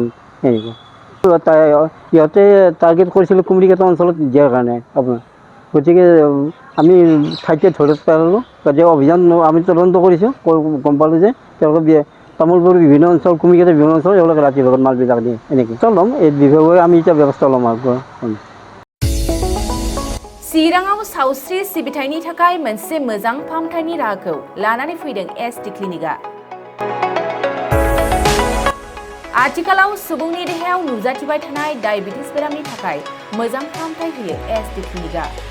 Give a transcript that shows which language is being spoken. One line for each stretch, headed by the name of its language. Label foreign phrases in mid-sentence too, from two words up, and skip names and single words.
Assamese: এনেকুৱা সিহঁতে টাৰ্গেট কৰিছিলোঁ কুমৰিকাটা অঞ্চলত দিয়াৰ কাৰণে আপোনাৰ। গতিকে আমি ঠাইতে ধৰি পেলালোঁ, গতিকে অভিযান আমি তদন্ত কৰিছোঁ, গম পালোঁ যে তেওঁলোকে তামোলপুৰ বিভিন্ন অঞ্চল, কুমৰিকাটা বিভিন্ন অঞ্চল তেওঁলোকে ৰাতিৰ ভাগত মালবিলাক দিয়ে। এনেকৈ ল'ম এই বিভাগে আমি এতিয়া ব্যৱস্থা ল'ম আৰু।
Bodo: चिराङाव सावस्रि सिबिथायनि थाखाय मोनसे मोजां फाहामथायनि राहाखौ लानानै फैदों एसटी क्लिनिकआ। आथिखालाव सुबुंनि देहायाव नुजाथिबाय थानाय डायबिटिस बेरामनि थाखाय मोजां फाहामथाय होयो एसटी क्लिनिकआ।